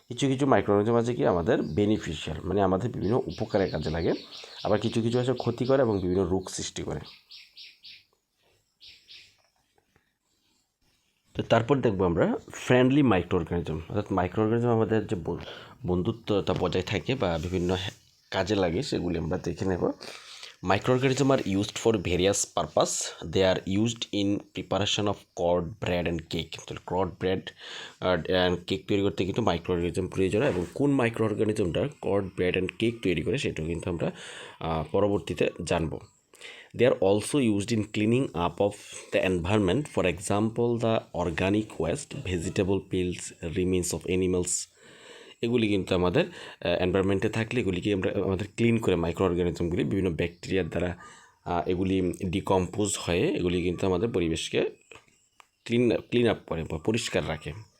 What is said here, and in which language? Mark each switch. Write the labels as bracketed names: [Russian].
[Bangla] কিছু মাইক্রোঅর্গানিজম আছে কি আমাদের বেনিফিশিয়াল, মানে আমাদের বিভিন্ন উপকারের কাজে লাগে, আবার কিছু আছে ক্ষতি করে এবং বিভিন্ন রোগ সৃষ্টি করে। তো তারপর দেখবো আমরা ফ্রেন্ডলি মাইক্রোঅর্গানিজম, অর্থাৎ মাইক্রোঅর্গানিজম আমাদের যে বন্ধুত্বতা বজায় থাকে বা বিভিন্ন কাজে লাগে সেগুলি আমরা দেখে নেব। [English] Microorganisms are used for various purpose. They are used in preparation of curd, bread and cake. [Bangla] তো curd, bread and cake তৈরি করতে কিন্তু মাইক্রোঅর্গানিজম প্রয়োজন, এবং কোন মাইক্রোঅর্গানিজমটা curd, bread and cake তৈরি করে সেটাও কিন্তু আমরা পরবর্তীতে জানব। [English] They are also used in cleaning up of the environment. [Bangla] For example, the organic waste, vegetable peels, remains of animals, এগুলি কিন্তু আমাদের এনভায়রনমেন্টে থাকলে এগুলিকে আমরা আমাদের ক্লিন করে মাইক্রো অর্গানিজমগুলি বিভিন্ন ব্যাকটেরিয়ার দ্বারা এগুলি ডিকম্পোজ হয়ে এগুলি কিন্তু আমাদের পরিবেশকে ক্লিন আপ করে বা পরিষ্কার রাখে।